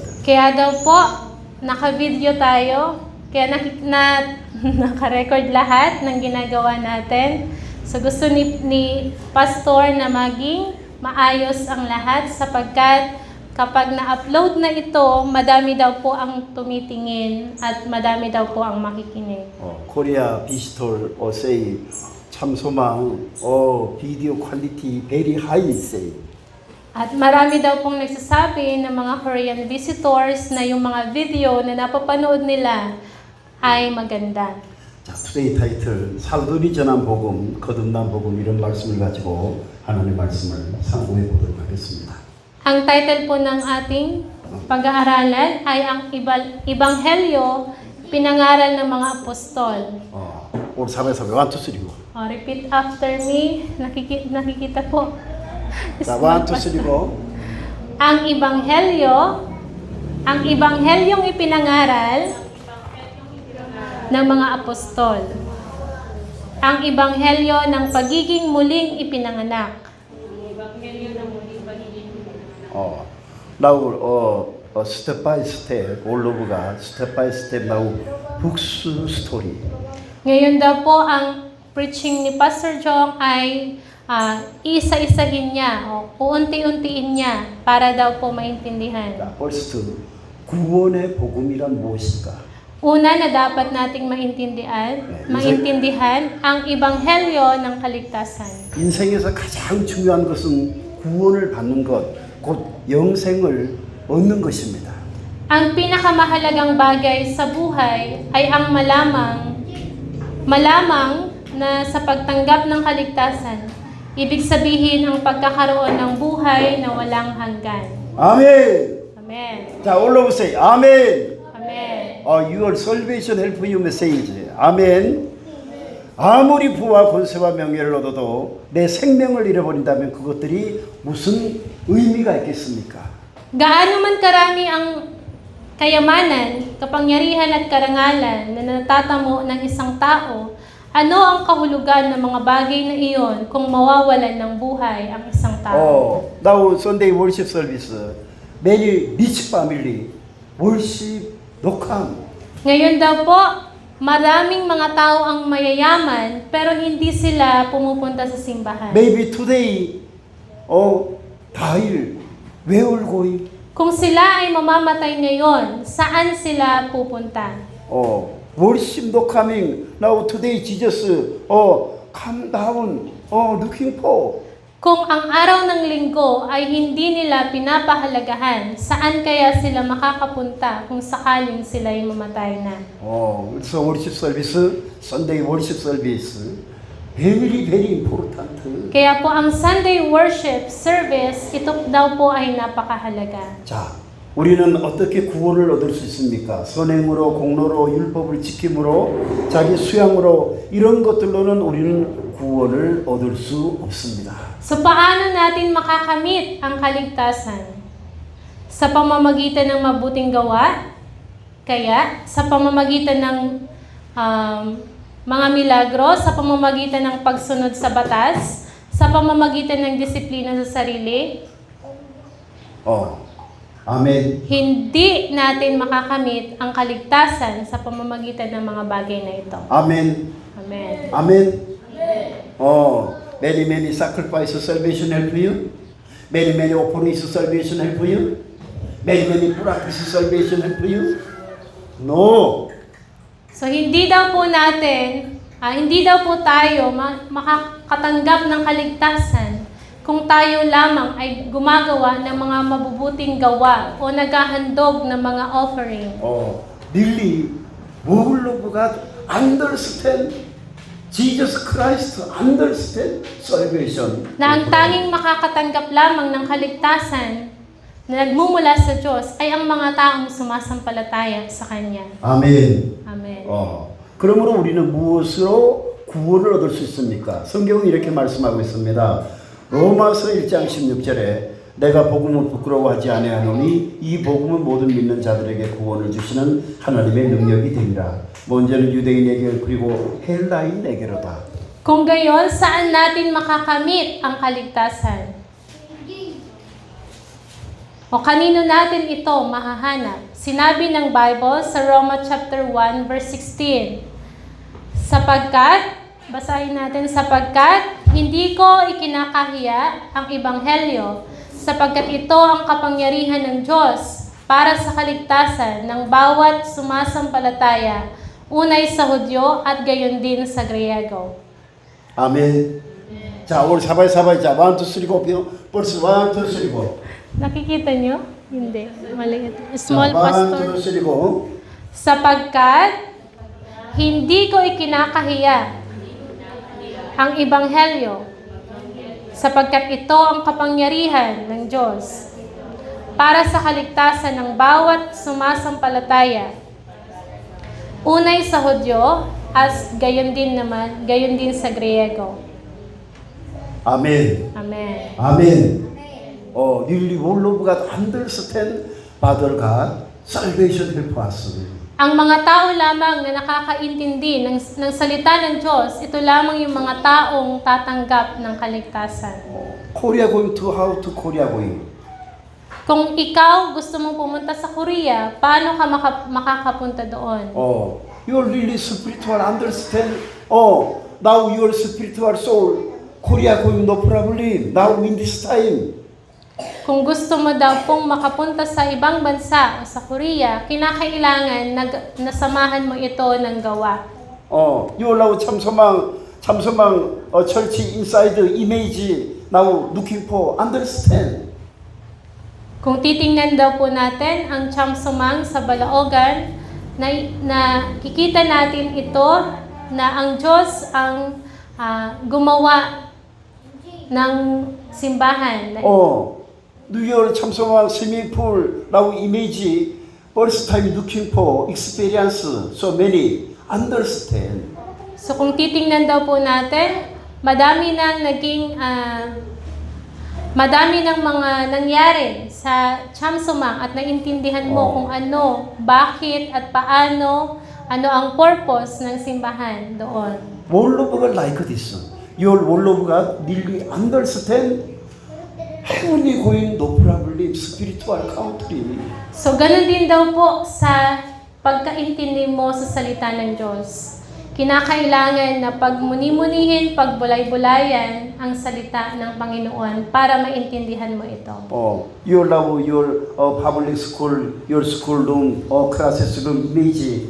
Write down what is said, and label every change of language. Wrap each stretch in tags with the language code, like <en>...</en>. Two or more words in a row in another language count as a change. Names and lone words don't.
<tl>Kaya daw po, naka-video tayo, kaya naka-record lahat ng ginagawa natin. So gusto ni Pastor na maging maayos ang lahat sapagkat kapag na-upload na ito, madami daw po ang tumitingin at madami daw po ang makikinig.</tl> <en>Korea visitor say 참소망 video quality very high say.</en> <tl>At marami daw pong nagsasabi ng mga Korean visitors na yung mga video na napapanood nila ay maganda.</tl> <ko>자,</ko> <en>today title</en> <ko>사도들이 전한 복음, 거듭난 복음 이런 말씀을 가지고 하나님의 말씀을 상고해 보도록 하겠습니다.</ko> <tl>Ang title po ng ating pag-aaralan ay ang Ebanghelyo, pinangaral ng mga apostol.</tl> <ko>오늘 사배사배 1, 2, 3고.</ko> <en>Repeat after me.</en> <tl>Nakikita po.</tl> <ko>자, 1, 2, 3고.</ko> <tl>Ang Ebanghelyong ipinangaral ng mga apostol. Ang Ebanghelyo ng pagiging muling ipinanganak.</tl> <en>Now, step by step, all of God, step by step now, books story.</en> <tl>Ngayon daw po, ang preaching ni Pastor Jong ay isa-isahin niya o uunti-untiin niya para daw po maintindihan.</tl> <en>First,</en> <ko>구원의 복음이란 무엇일까?</ko> <tl>Una na dapat nating maintindihan ang Ebanghelyo ng kaligtasan.</tl> <ko>인생에서 가장 중요한 것은 구원을 받는 것, 곧 영생을 얻는 것입니다.</ko> <tl>Ang pinakamahalagang bagay sa buhay ay ang malamang na sa pagtanggap ng kaligtasan. Ibig sabihin ang pagkakaroon ng buhay na walang hanggan.</tl> <ko>아멘.</ko> <tl>Amen.</tl> <ko>자, 올라오세요. 아멘.</ko> <tl>Amen.</tl> <en>Your salvation help you message.</en> <ko>아멘. 아무리 부와 권세와 명예를 얻어도 내 생명을 잃어버린다면 그것들이 무슨 의미가 있겠습니까?</ko> <tl>Gaano man karami ang kayamanan, kapangyarihan at karangalan na natatamo ng isang tao, ano ang kahulugan ng mga bagay na iyon kung mawawalan ng buhay ang isang tao?</tl> <en>Now Sunday worship service, many rich family worship no come.</en> <tl>Ngayon daw po, maraming mga tao ang mayayaman pero hindi sila pumupunta sa simbahan.</tl> <en>Maybe today, dahil where will going?</en> <tl>Kung sila ay mamamatay ngayon, saan sila pupunta?</tl> <en>Worship no coming. Now today Jesus, come down, looking for.</en> <tl>Kung ang araw ng linggo ay hindi nila pinapahalagahan, saan kaya sila makakapunta kung sakaling sila ay mamatay na?</tl> <en>So worship service, Sunday worship service, very very important.</en> <tl>Kaya po ang</tl> <en>Sunday worship service,</en> <tl>ito daw po ay napakahalaga.</tl> <ko>자, 우리는 어떻게 구원을 얻을 수 있습니까? 선행으로, 공로로, 율법을 지킴으로, 자기 수양으로 이런 것들로는 우리는 구원을 얻을 수 없습니다.</ko> <tl>So paano natin makakamit ang kaligtasan? Sa pamamagitan ng mabuting gawa? Kaya sa pamamagitan ng mga milagro, sa pamamagitan ng pagsunod sa batas, sa pamamagitan ng disiplina sa sarili?</tl> <ko>아멘.</ko> <tl>Hindi natin makakamit ang kaligtasan sa pamamagitan ng mga bagay na ito.</tl> <ko>아멘.</ko> <tl>Amen.</tl> <ko>아멘.</ko> <en>Many sacrifice salvation help you. Many offerings salvation help you. Many practice salvation help you. No.</en> <tl>So hindi daw po tayo makakatanggap ng kaligtasan kung tayo lamang ay gumagawa ng mga mabubuting gawa o naghahandog ng mga offering.</tl> <en>Really, will of God understand Jesus Christ, understand salvation.</en> <tl>Na ang tanging makakatanggap lamang ng kaligtasan na nagmumula sa Diyos ay ang mga taong sumasampalataya sa Kanya.</tl> <ko>아멘.</ko> <tl>Amen.</tl> <ko>그러므로 우리는 무엇으로 구원을 얻을 수 있습니까? 성경은 이렇게 말씀하고 있습니다. 로마서 1장 16절에 내가 복음을 부끄러워하지 아니하노니 이 복음은 모든 믿는 자들에게 구원을 주시는 하나님의 능력이 되리라. 먼저는 유대인에게 그리고 헬라인에게로다.</ko> <tl>Kung gayon, saan natin makakamit ang kaligtasan? O kanino natin ito mahahanap? Sinabi ng Bible sa Roma</tl> <en>chapter 1 verse 16.</en> <tl>Basahin natin, sapagkat hindi ko ikinakahiya ang ebanghelyo, sapagkat ito ang kapangyarihan ng Diyos para sa kaligtasan ng bawat sumasampalataya, unay sa Hudyo at gayon din sa Griego.</tl> <ko>아멘. 자, 오늘 사바이 자, 1, 2, 3, 4 벌써 1, 2, 3, 4</ko> <tl>Nakikita nyo? Hindi. Maliit. Small</tl> <ko>자,</ko> <en>pastor.</en> <ko>1, 2, 3, 4</ko> <tl>Sapagkat hindi ko ikinakahiya ang ebanghelyo, sapagkat ito ang kapangyarihan ng Diyos para sa kaligtasan ng bawat sumasampalataya, unay sa Hudyo at gayon din sa Griego.</tl> <ko>아멘.</ko> <tl>Amen.</tl> <ko>아멘.</ko> <en>Really all of God understand Father God salvation help us.</en> <tl>Ang mga tao lamang na nakakaintindi ng salita ng Diyos, ito lamang yung mga taong tatanggap ng kaligtasan.</tl> <en>Korea going to how to Korea going?</en> <tl>Kung ikaw gusto mong pumunta sa Korea, paano ka makakapunta doon?</tl> <en>You really spiritual understand. Now your spiritual soul Korea going no problem. Now in this time.</en> <tl>Kung gusto mo daw pong makapunta sa ibang bansa o sa Korea, kinakailangan nasamahan mo ito ng gawa.</tl> <en>You allow 참소망 church inside image now looking for understand.</en> <tl>Kung titingnan daw po natin ang Chamsumang sa Balaogan, na kikita natin ito na ang Diyos ang gumawa ng simbahan.</tl> <en>New York 참소망</en> <ko>스위밍풀 라고 이미지</ko> <en>first time looking for experience so many understand.</en> <tl>So kung titingnan daw po natin, madami ng mga nangyari sa Chamsumang at naintindihan mo kung ano, bakit at paano, ano ang purpose ng simbahan doon.</tl> <en>Word of God like this. Your word of God really understand heavenly going no problem spiritual country.</en> <tl>So ganun din daw po sa pagkaintindi mo sa salita ng Diyos. Kinakailangan na pagmuni-munihin, pagbulay-bulayan ang salita ng Panginoon para maintindihan mo ito.</tl> <en>You love your public school, your school room, classes room image.</en>